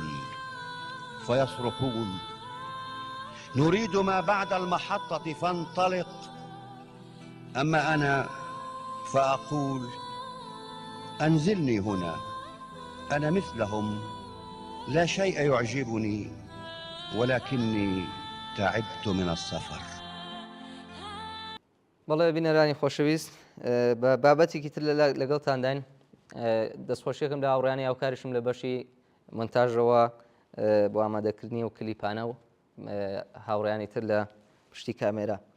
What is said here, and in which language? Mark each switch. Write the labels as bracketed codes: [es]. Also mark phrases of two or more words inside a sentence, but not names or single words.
[ar] فيصرخون: نريد ما بعد المحطة فانطلق. أما أنا فأقول: أنزلني هنا، أنا مثلهم، لا شيء يعجبني ولكني تعبت من السفر. [ckb] بەڵێ بینەرانی خۆشەویست، بە بابەتێکی تر لەگەڵتان داین. دەستخۆشیەکەم لە هاوڕێیانی هاوکاریشم لە بەشی مۆنتاژەوە بۆ ئامادەکردنی و کلیپانە و هاوڕێیانی تر لە پشتی کامێرا.